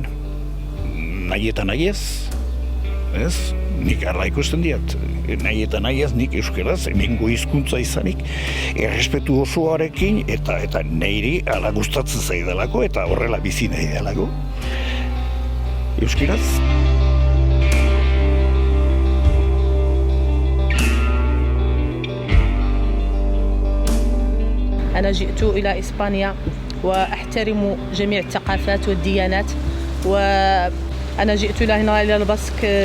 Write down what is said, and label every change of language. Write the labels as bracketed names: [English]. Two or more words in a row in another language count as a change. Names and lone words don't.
[Basque] Nahi eta nahi ez, ez? Nik arra ikusten diat, nahi eta nahi ez nik euskeraz, hemengo hizkuntza izanik, errespetu osoarekin eta neiri ala gustatzen zaidalako eta horrela bizi nahi delako. Euskeraz. [Arabic] أنا جئت إلى إسبانيا وأحترم جميع الثقافات والديانات وأنا جئت هنا إلى الباسك